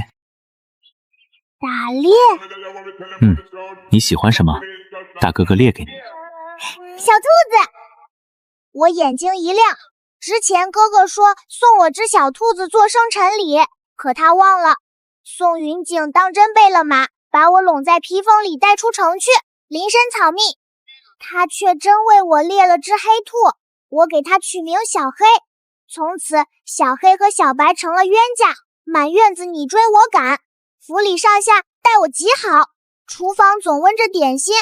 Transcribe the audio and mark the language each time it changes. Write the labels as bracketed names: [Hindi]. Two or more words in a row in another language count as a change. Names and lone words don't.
[Chinese] 打獵？你喜歡什麼？大哥哥獵給你。小兔子。我眼睛一亮，之前哥哥說送我只小兔子做生辰禮，可他忘了。宋雲景當真備了馬，把我攏在披風裡帶出城去，臨深草密。他卻真為我獵了只黑兔，我給他取名小黑。從此小黑和小白成了冤家，滿院子你追我趕，府裡上下待我極好，廚房總溫着點心。